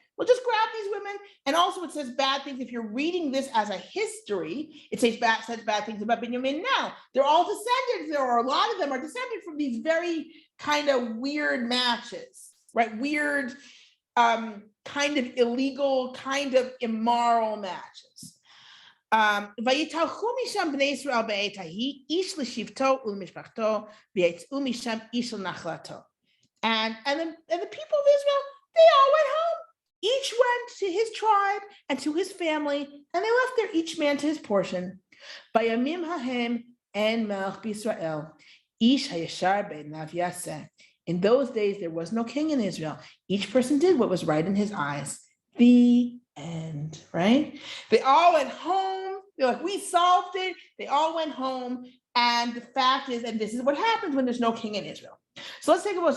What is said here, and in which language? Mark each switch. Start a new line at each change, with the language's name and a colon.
English: We'll just grab these women. And also it says bad things. If you're reading this as a history, it says bad things about Benjamin. Now, they're all descendants, or a lot of them are descended from these very kind of weird matches, right? Weird, kind of illegal, kind of immoral matches.
Hebrew: ויתהלכו משם בני ישראל בעת ההיא, איש לשבטו ולמשפחתו, ויצאו משם איש לנחלתו.
English: And the people of Israel, they all went home. Each went to his tribe and to his family, and they left there each man to his portion.
Hebrew: בימים ההם אין מלך בישראל, איש הישר בעיניו יעשה.
English: In those days, there was no king in Israel. Each person did what was right in his eyes. The end, right? They all went home. They're like, we solved it. They all went home. And the fact is, and this is what happens when there's no king in Israel. So let's take a look.